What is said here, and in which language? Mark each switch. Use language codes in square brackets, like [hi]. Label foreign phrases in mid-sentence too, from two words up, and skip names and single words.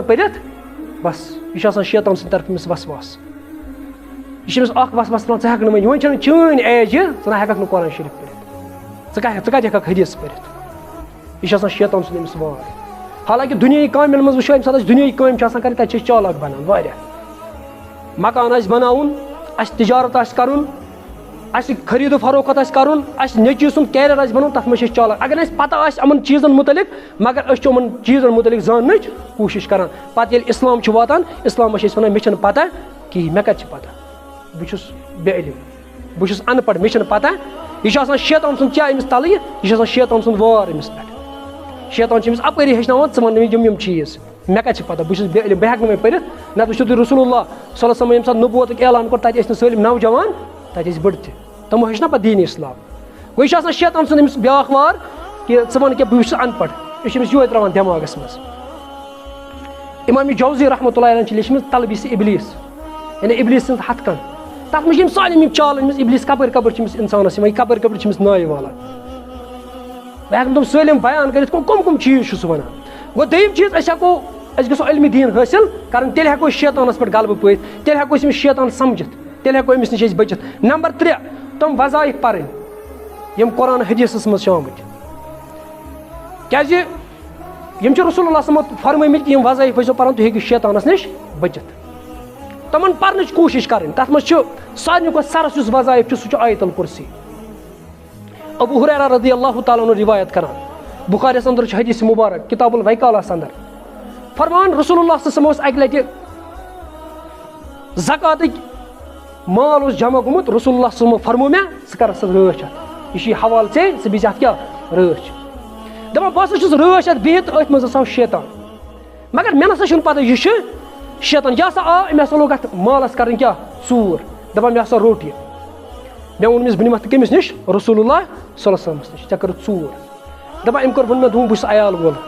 [ks] پٔرِتھ بس یہِ چھُ آسان شیطان سٕنٛدِ طرفہٕ أمِس وسواس یہِ چھُ أمِس اکھ وسواس ترٛاوان ژٕ ہٮ۪ککھ نہٕ وۄنۍ چھَنہٕ چٲنۍ ایج یہِ ژٕ نہ ہٮ۪کَکھ نہٕ قرآن شریٖف پٔرِتھ ژٕ کَتہِ ہٮ۪کَکھ حدیث پٔرِتھ یہِ چھُ آسان شیطان سُنٛد أمِس وار حالانکہِ دُنیاہی کامٮ۪ن منٛز وٕچھو ییٚمہِ ساتہٕ اَسہِ دُنیاہی کامہِ چھِ آسان کَرٕنۍ تَتہِ چھِ أسۍ چالاک بَنان واریاہ مکان آسہِ بَناوُن اَسہِ تِجارت آسہِ کَرُن اَسہِ خٔریٖدو فروخت آسہِ کَرُن اَسہِ نیٚچوِ سُنٛد کیریَر آسہِ بَناوُن تَتھ منٛز چھِ أسۍ چالاک اگر اَسہِ پَتہ آسہِ یِمَن چیٖزَن مُتعلِق مگر أسۍ چھِ یِمَن چیٖزَن مُتعلِق زاننٕچ کوٗشِش کَران پَتہٕ ییٚلہِ اِسلام چھُ واتان اِسلامَس چھِ أسۍ وَنان مےٚ چھَنہٕ پَتہ کِہیٖنۍ مےٚ کَتہِ چھِ پَتہ بہٕ چھُس بے علم بہٕ چھُس اَن پَڑھ مےٚ چھَنہٕ پَتہ یہِ چھُ آسان شیطان سُنٛد کیٛاہ أمِس تَلہٕ یہِ چھُ آسان شیطان سُنٛد وار أمِس پٮ۪ٹھ شیطان چھُ أمِس اَپٲری ہیٚچھناوان ژٕ وَن مےٚ یِم چیٖز مےٚ کَتہِ چھِ پَتہ بہٕ چھُس بے علم بہٕ ہٮ۪کہٕ نہٕ وۄنۍ پٔرِتھ نَتہٕ وٕچھِو تُہۍ رسول اللہ [ar] صلی اللہ علیہ وسلم [ks] ییٚمہِ ساتہٕ نبوتُک اعلان کوٚر تَتہِ ٲسۍ نہٕ سٲلِم نوجوان تَتہِ ٲسۍ بٔڑٕ تہِ تِمو ہیٚچھ نا پَتہٕ دیٖنِ اِسلام گوٚو یہِ چھُ آسان شیطان سُنٛد أمِس بیٛاکھ وار کہِ ژٕ وَن کیٛاہ بہٕ چھُس اَن پَڑھ یہِ چھُ أمِس یِہوے ترٛاوان دٮ۪ماغَس منٛز اِمام جوزی [ar] رحمتہ اللہ علیہ [ks] چھِ لیٚچھمٕژ تلبیٖس اِبلیٖس یعنی اِبلیٖس سٕنٛز ہَتھ کَن تَتھ منٛز چھِ یِم سٲلِم یِم چالہٕ أمِس اِبلیٖس کَپٲرۍ چھِ أمِس اِنسانَس یِوان یہِ کَپٲرۍ چھِ أمِس نایہِ والان بہٕ ہٮ۪کہٕ نہٕ تِم سٲلِم بیان کٔرِتھ کٕم چیٖز چھُ سُہ وَنان گوٚو دوٚیِم چیٖز أسۍ گژھو علمِ دیٖن حٲصِل کَرٕنۍ تیٚلہِ ہٮ۪کو أسۍ شیطانَس پٮ۪ٹھ غلبہٕ پٲیِتھ تیٚلہِ ہٮ۪کو أسۍ أمِس شیطان سَمجِتھ تیٚلہِ ہٮ۪کو أمِس نِش أسۍ بٔچِتھ نمبر 3 تِم وظایف پَرٕنۍ یِم قرآن حدیثَس منٛز چھِ آمٕتۍ کیٛازِ یِم چھِ رسول اللہ صلی فرمٲمٕتۍ کہِ یِم وظایف ٲسۍزیو پَران تُہۍ ہیٚکِو شیطانَس نِش بٔچِتھ تِمَن پَرنٕچ کوٗشِش کَرٕنۍ تَتھ منٛز چھُ سارنٕے کھۄتہٕ سَرَس یُس وظایف چھُ سُہ چھُ آیت الکُرسی ابو ہریرہ [ar] رضی اللہ تعالیٰ عنہ [ks] روایت کران بخاریَس اندر چھُ حدیث مُبارک کِتاب الویکالَس اندر فرمان رسول اللہ [ar] صلی اللہ علیہ وسلم [ks] اوس اَکہِ لَٹہِ زکاتٕکۍ مال اوس جمع گوٚمُت رسول اللہ [ar] صلی اللہ علیہ وسلم [ks] فرمو مےٚ ژٕ کَرَس اَتھ رٲچھ اَتھ یہِ چھُے حوالہٕ ژےٚ ژٕ بیٚہہِ اَتھ کیٛاہ رٲچھ دَپان بہٕ ہسا چھُس رٲچھ اَتھ بِہِتھ أتھۍ منٛز ہسا شیطان مگر مےٚ نسا چھُنہٕ پَتہ یہِ چھُ شیطان یہِ ہسا آو أمۍ ہسا لوگ اَتھ مالَس کَرٕنۍ کیٛاہ ژوٗر دَپان مےٚ ہسا روٚٹ یہِ مےٚ ووٚن أمِس بہٕ نِمَتھ کٔمِس نِش رسول اللہ [ar] صلی اللہ علیہ وسلمَس [ks] نِش ژےٚ کٔرٕتھ ژوٗر دَپان أمۍ کوٚر ووٚن مےٚ دوٚپُن بہٕ چھُس عیال وول